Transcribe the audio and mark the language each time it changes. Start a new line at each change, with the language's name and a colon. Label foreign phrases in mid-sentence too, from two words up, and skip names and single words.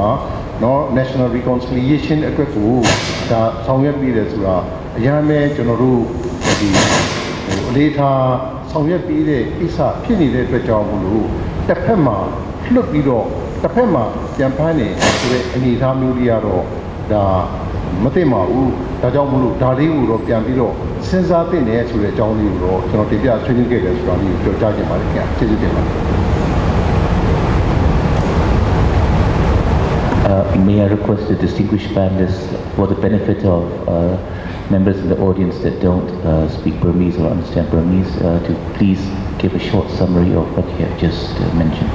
English: national reconciliation
Burmese: အတွက်ကိုဒါဆောင်ရွက်ပြီးတယ်ဆိုတာအများမဲ့ကျွန်တော်တို့ဒီအလေးထားဆောင်ရွက်ပြီးတဲ့ကိစ္စဖြစ်နေတဲ့အတွက်ကြောင့်မလို့တစ်ဖက်မှာလွတ်ပြီးတော့တစ်ဖက်မှာပြန်ဖမ်းနေဆိုတဲ့အနေအထားမျိုးလေးကတော့ဒါမသိမှာဘူးဒါကြောင့်မလို့ဒါလေးကိုတော့ပြန်ပြီးတော့စဉ်းစားသင့်တယ်ဆိုတဲ့အကြောင်းလေးကိုတော့ကျွန်တော်တင်ပြဆွေးနွေးခဲ့တယ်ဆိုတာလေးကိုပြောကြားချင်ပါတယ်ခင်ဗျာကျေးဇူးတင်ပါတယ်
English: May I request the distinguished panelists, for the benefit of members in the audience that don't speak Burmese or understand Burmese, to please give a short summary of what you have just mentioned.